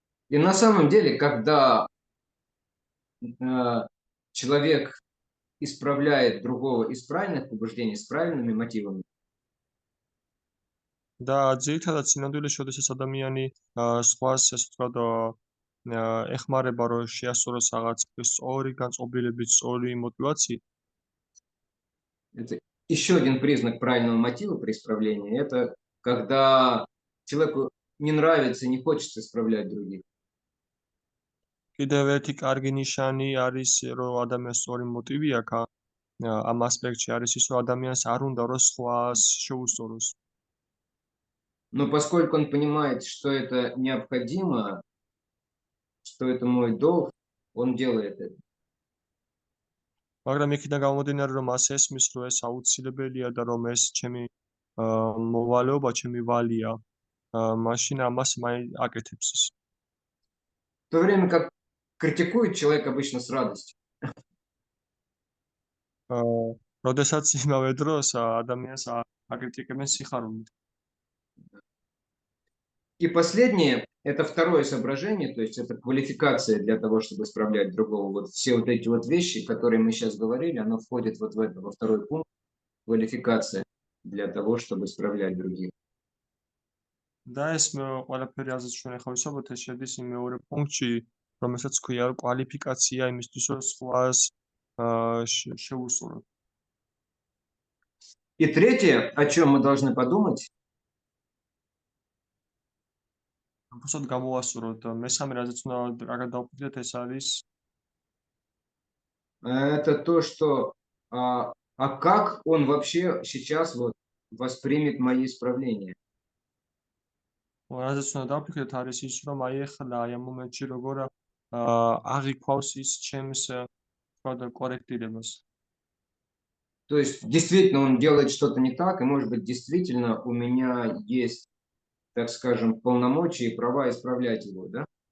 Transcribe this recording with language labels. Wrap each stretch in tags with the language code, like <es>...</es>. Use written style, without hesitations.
<ru>И на самом деле, когда человек исправляет другого из правильных побуждений, с правильными мотивами,</ru> <ka>და ძირითადად სინამდვილეში, როდესაც ადამიანი სხვას ესე ვთქვათ ეხმარება, რომ შეასწოროს რაღაც სწორი განწყობილებით, სწორი мотивациით,</ka> <ru>это еще один признак правильного мотива при исправлении, это когда человеку не нравится, не хочется исправлять других.</ru> <ka>კიდევ ერთი კარგი ნიშანი არის, რომ ადამიანს სწორი მოტივი აქვს ამ ასპექტში არის ის, რომ ადამიანს არ უნდა რომ სხვას შეუსწოროს.</ka> <ru>Но поскольку он понимает, что это необходимо, что это мой долг, он делает это.</ru> <ka>მაგრამ იქიდან გამომდინარე, რომ მას ესმის, რომ ეს აუცილებელია და რომ ეს ჩემი მოვალეობა, ჩემი ვალია, მაშინ ამას აკეთებს ის.</ka> <ru>В то время как критикует человек обычно с радостью.</ru> <ka>როდესაც იმავე დროს ადამიანს აკრიტიკებენ სიხარულით.</ka> <ru>И последнее, это второе соображение, то есть это квалификация для того, чтобы исправлять другого. Вот все вот эти вот вещи, которые мы сейчас говорили, оно входит вот в это, во второй пункт, квалификация для того, чтобы исправлять других.</ru> <ka>და ეს ყველაფერი ასეც ჩვენ ახლა ვისაუბრეთ, ეს შედის იმ მეორე პუნქტში, რომელსაც ქვია კვალიფიკაცია იმისთვის, რომ სხვას შეუსწოროთ.</ka> <ru>И третье, о чем мы должны подумать,</ru> <ka>უბრალოდ გამოვასწოროთ. მესამე რაზეც უნდა კარგად დავფიქრდეთ, ეს არის</ka> <ru>это то, что как он вообще сейчас вот воспримет мои исправления.</ru> <ka>რაზეც უნდა დავფიქრდეთ, არის ის, რომ აი ახლა აი ამ მომენტში როგორ აღიქვავს ის ჩემს კორექტირებას.</ka> <ru>То есть действительно он делает что-то не так, и может быть действительно у меня есть, так скажем, полномочия и права исправлять его, да?</ru>